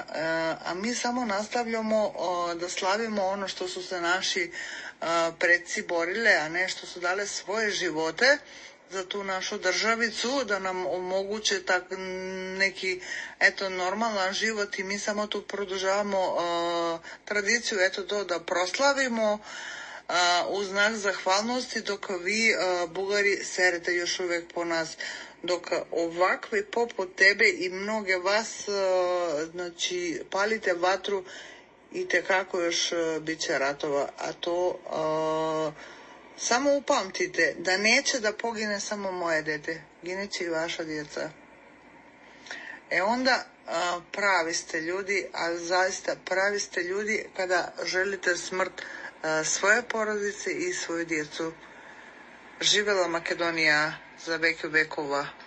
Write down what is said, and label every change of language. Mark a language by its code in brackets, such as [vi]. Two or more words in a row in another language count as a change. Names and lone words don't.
[sr] A mi samo nastavljamo da slavimo ono što su se naši predci borile, a ne što su dale svoje živote za tu našu državicu, da nam omoguće tak neki, eto, normalan život, i mi samo tu produžavamo tradiciju, eto to da proslavimo у знак захвалности, дока ви, бугари, серете још увек по нас. Дока овакви попут тебе и многе вас, значи, палите ватру и текако још биće ратова. А то само упамтите да неće da pogine samo moje dete, gineće i vaša djeca. Onda pravi ste ljudi, a zaista pravi ste ljudi kada želite smrt svoje porodice i svoju djecu. Živela Makedonija [mk] за веќе векова.